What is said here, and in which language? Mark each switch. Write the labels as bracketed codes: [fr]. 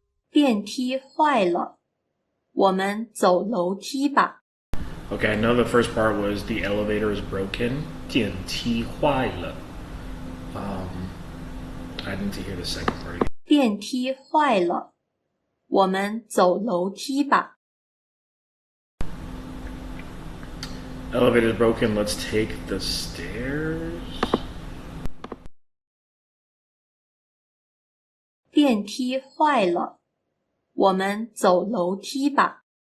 [zh] 电梯坏了，我们走楼梯吧。 [en] Okay, I know the first part was the elevator is broken. [zh] 电梯坏了. [en] I didn't hear the second part. [zh] 电梯坏了，我们走楼梯吧。 [en] Elevator is broken, let's take the stairs. [zh] 电梯坏了，我们走楼梯吧。